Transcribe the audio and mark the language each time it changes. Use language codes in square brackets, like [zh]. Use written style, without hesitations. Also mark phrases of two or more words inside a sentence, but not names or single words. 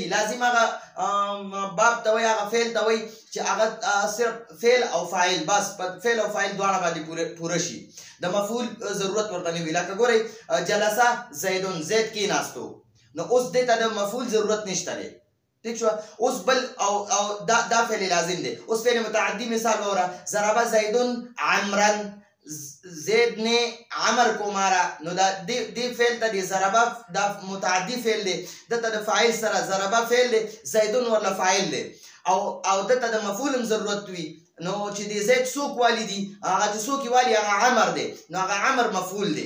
[ps] لازم هغه باب ته وایي، هغه فعل ته وایي چې هغه صرف فعل او فاعل، بس فعل او فاعل دواړه باندې پوره شي، د مفعول ضرورت ورته نه وي. لکه ګورئ [ar] جلسه زیدون، [ps] زید کېناستو، نو اوس دې ته د مفعول ضرورت نشته دی. ٹھیک شو. اوس بل او دا فعل لازم دی. اوس فعل متعدی مثال وره، [ar] ضرب زیدون عمرن، [ur] زید نے عمر کو مارا. [ps] نو دا دی فعل ته دی ضربه دا متعدی فعل دی، دته د فاعل سره ضربه فعل دی، زیدون ورله فاعل دی او دته د مفعول هم ضرورت وي. نو چې دی زید څوک والی دي، هغه چې څوک والی هغه عمر دی، نو هغه عمر مفعول دی.